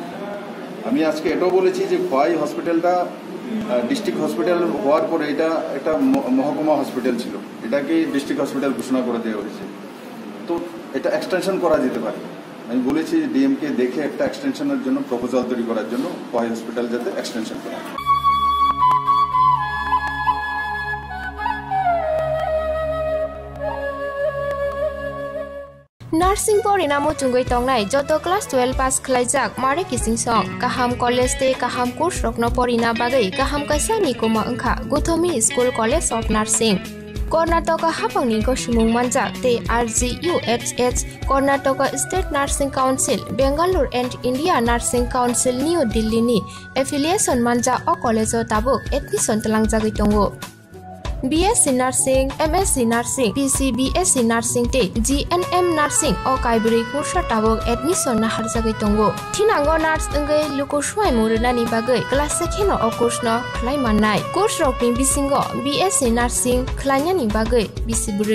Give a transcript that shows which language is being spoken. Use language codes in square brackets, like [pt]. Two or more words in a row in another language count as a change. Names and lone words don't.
[bn] আমি আজকে এটাও বলেছি যে খোয়াই হসপিটালটা [en] district hospital [bn] হওয়ার পরে এটা একটা মহকুমা হসপিটাল ছিল, এটাকে [en] district hospital [bn] ঘোষণা করে দেওয়া হয়েছে। তো এটা এক্সটেনশন করা যেতে পারে। আমি বলেছি ডিএমকে দেখে একটা এক্সটেনশনের জন্য প্রপোজাল তৈরি করার জন্য খোয়াই হসপিটাল যাতে এক্সটেনশন করা। [brx] नार्सिंग परिणामो चुंगै तंगनाय जत [en] class 12 pass [brx] खलाइजाक मारे किसिं सं काहाम कॉलेज ते काहाम कोर्स रखनो परिना बागै काहाम कासा निकोमा अंखा गौतमी स्कूल कॉलेज ऑफ नार्सिंग कर्नाटक हाफांनि गसुमुं मानजाक ते RGUHH कर्नाटक स्टेट नार्सिंग काउंसिल बेंगालुरु एंड इंडिया नार्सिंग काउंसिल न्यू दिल्ली नि एफिलिएशन मानजा अ कॉलेज ताबुक एडमिशन तलांगजागै दंगो। BSc Nursing, MSc Nursing, BSc Nursing te GNM Nursing o kaibri kursa tabok admission na harjagai tongo. Thinango nurse engai luko swai muruna ni bagai class sekheno o course no khlai mannai. Course rokni bisingo BSc Nursing khlaina ni bagai bisibrai.